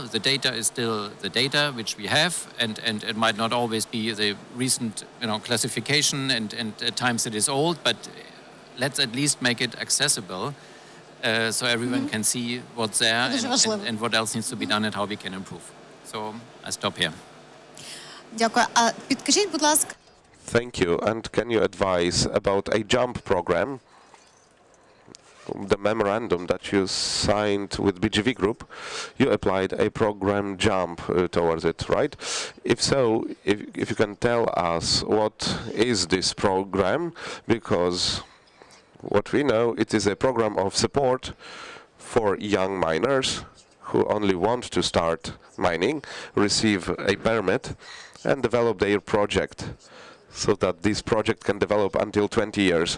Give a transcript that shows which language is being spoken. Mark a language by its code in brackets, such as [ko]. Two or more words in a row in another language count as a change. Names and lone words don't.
[en] The data is still the data which we have, and it might not always be the recent classification, and at times it is old, but let's at least make it accessible so everyone can see what's there and what else needs to be done and how we can improve. So I stop here. [uk] Дякую. А підкажіть, будь ласка. [en] Thank you. And can you advise about a JUMP program? the memorandum that you signed with BGV Group, you applied a program jump towards it, right? If so, if you can tell us what is this program, because what we know, it is a program of support for young miners who only want to start mining, receive a permit, and develop their project, so that this project can develop until 20 years.